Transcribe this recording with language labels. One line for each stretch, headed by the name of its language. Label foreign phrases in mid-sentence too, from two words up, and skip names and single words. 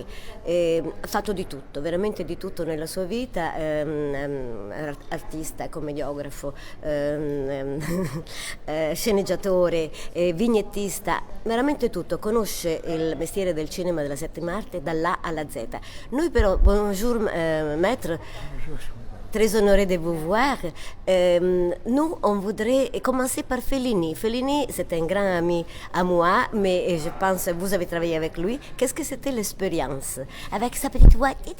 Italian: Ha fatto di tutto, veramente di tutto nella sua vita, artista, commediografo, sceneggiatore, vignettista, veramente tutto. Conosce il mestiere del cinema della settima arte dall'A alla Z. Noi però,
French: bonjour maître. Très honoré de vous voir. Nous, on voudrait commencer par Fellini. Fellini, c'est un grand ami à moi, mais je pense que vous avez travaillé avec lui. Qu'est-ce que c'était l'expérience avec sa petite voix?